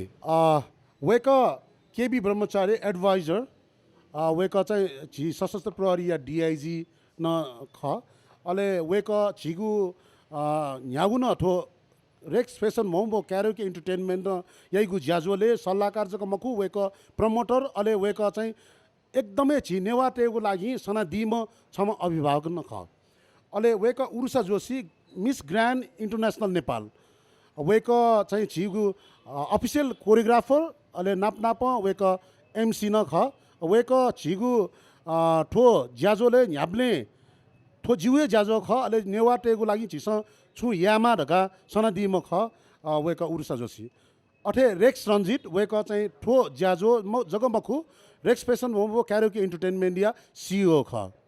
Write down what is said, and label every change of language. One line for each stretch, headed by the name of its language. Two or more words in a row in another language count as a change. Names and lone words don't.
Newari: वेक केबी ब्रह्मचारी एडभाइजर वेक चाहिँ छि
Nepali: सशस्त्र प्रहरी
Newari: या डीआईजी न ख अले वेक छिगु न्यागु न ठो रेक्स फेसन मोमो क्यारोके इन्टरटेनमेन्ट यहीगु ज्याजोले सल्लाहकार जक मकु वेक प्रमोटर अले वेक चाहिँ एकदमै छि नेवा टेगु लागि सना दिम छम अभिभावक न ख अले वेक उर्सा जोशी मिस ग्रान्ड इन्टरनेसनल नेपाल वेक चाहिँ छिगु
English: official choreographer
Newari: अले नाप वेक एमसी न ख वेक छिगु ठो ज्याजोले न्याब्ले ठो जिउे ज्याजो ख अले नेवा टेगु लागि छिस छु यामा ढका सना दिम ख वेक उर्सा जोशी अठे रेक्स रञ्जित वेक चाहिँ ठो ज्याजो म जगमखु रेक्स फेसन मोमो क्यारोके इन्टरटेनमेन्ट या सिओ ख